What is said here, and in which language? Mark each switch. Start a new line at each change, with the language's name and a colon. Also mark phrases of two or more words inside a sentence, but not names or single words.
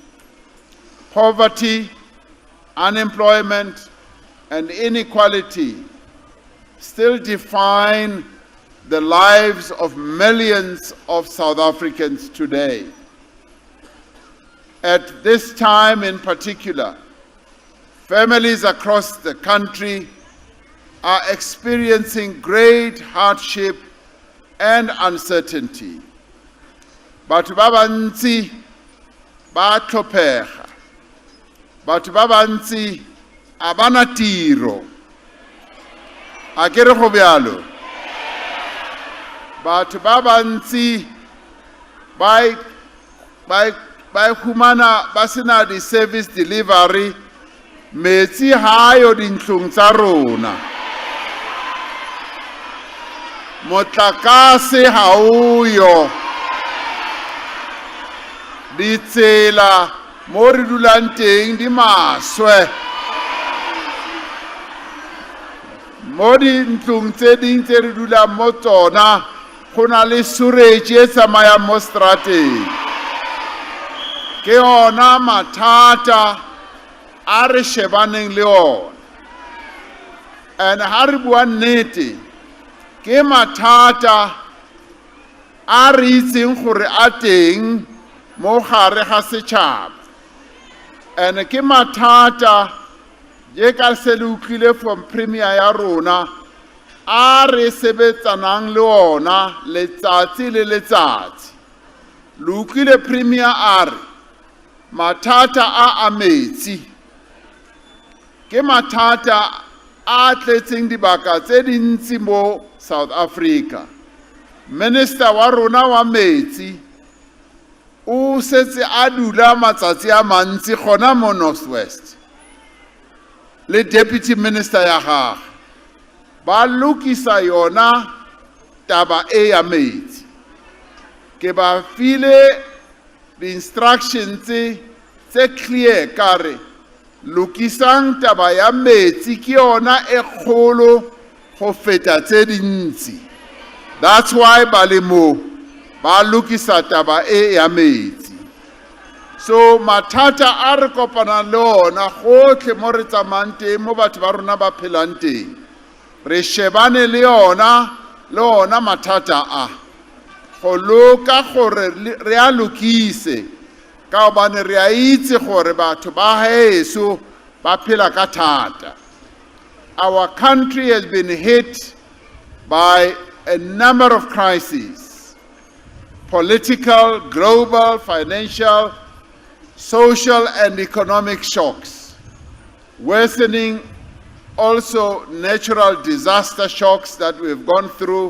English: Poverty, unemployment, and inequality still define the lives of millions of South Africans today. At this time in particular, families across the country are experiencing great hardship and uncertainty.
Tswana: Batho ba bantsi ba tlhopega. Batho ba bantsi a bana tiro. A ke re go bjalo. Batho ba bantsi ba humana ba sena di-service delivery, metsi ha yo dintlong tsa rona, motlakase ha uyo, ditsela mo re dulang teng di maswe, mo dintlong tse ding tse re dulang mo tsona go na le sewerage e tsamayang mo strateng.
Southern Sotho: Ke ona mathata a re shebaneng le ona.
Tswana: And ha re bua nnete, ke mathata a re itseng gore a teng mo gare ga setšhaba.
Southern Sotho: And ke mathata je ka se le utlwile
English: from premier
Southern Sotho: ya rona a re sebetsanang le ona letsatsi le letsatsi. Le utlwile premier a re mathata a metsi ke mathata a tletseng dibaka tse dintsi mo South Africa.
Tswana: Minister wa rona wa metsi o setse a dula matsatsi a mantsi gona mo Northwest. Le
English: deputy minister
Tswana: ya gagwe ba lokisa yona taba e ya metsi.
Southern Sotho: Ke ba file
English: the instructions
Southern Sotho: tse clear kare lokisang taba ya metsi ke yona e kgolo go feta tse dintsi.
English: That's why
Southern Sotho: ba le mo ba lokisa taba e ya metsi. So mathata a re kopana le ona gotlhe mo re tsamayang teng mo batho ba rona ba phelang teng, re shebane le ona mathata a go loka gore re a lokise ka gobane re a itse gore batho ba heso ba phela ka thata.
English: Our country has been hit by a number of crises: political, global, financial, social and economic shocks, worsening also natural disaster shocks that we've gone through.